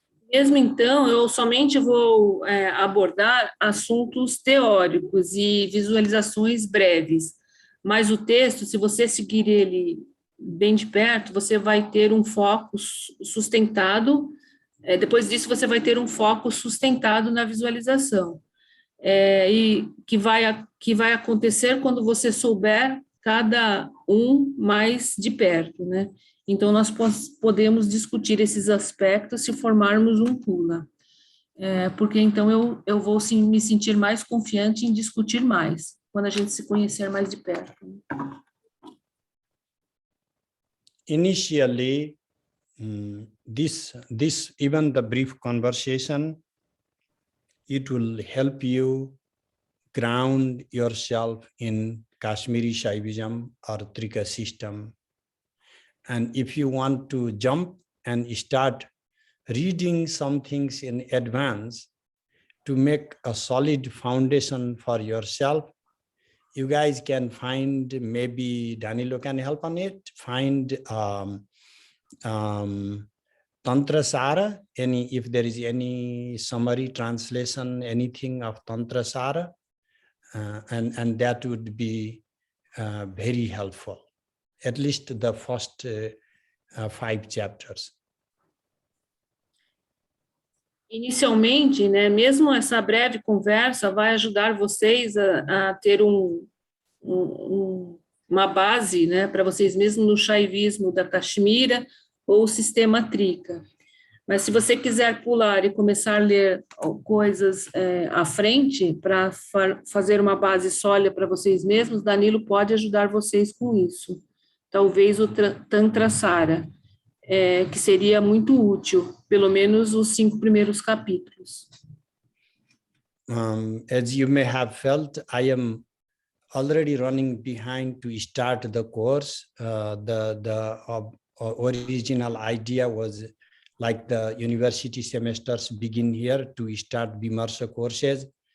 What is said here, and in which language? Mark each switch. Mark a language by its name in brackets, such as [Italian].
[Portuguese] Mesmo então, eu somente vou abordar assuntos teóricos e visualizações breves, mas o texto, se você seguir ele bem de perto, você vai ter um foco sustentado, depois disso você vai ter um foco sustentado na visualização, e que vai acontecer quando você souber cada um mais de perto, né? Então, nós podemos discutir esses aspectos se formarmos um kula. Porque, então, eu vou sim, me sentir mais confiante em discutir mais, quando a gente se conhecer mais de perto. [English] Initially, this even the brief conversation, it will help you ground yourself in Kashmiri Shaivism or Trika system. And if you want to jump and start reading some things in advance to make a solid foundation for yourself, you guys can find, maybe Danilo can help on it, find Tantra Sara, if there is any summary translation, anything of Tantra Sara, and that would be very helpful. At least the first 5 chapters. [Portuguese] Inicialmente, né, mesmo essa breve conversa vai ajudar vocês a ter uma base, né, para vocês mesmos no Shaivismo da Kashmira ou o sistema Trika. Mas se você quiser pular e começar a ler coisas à frente para fazer uma base sólida para vocês mesmos, Danilo pode ajudar vocês com isso. Talvez o Tantra Sara, que seria muito útil, pelo menos os 5 primeiros capítulos. [English] As you may have felt, I am already running behind to start the course. The original idea was like the university semesters begin here to start Vimarsha courses.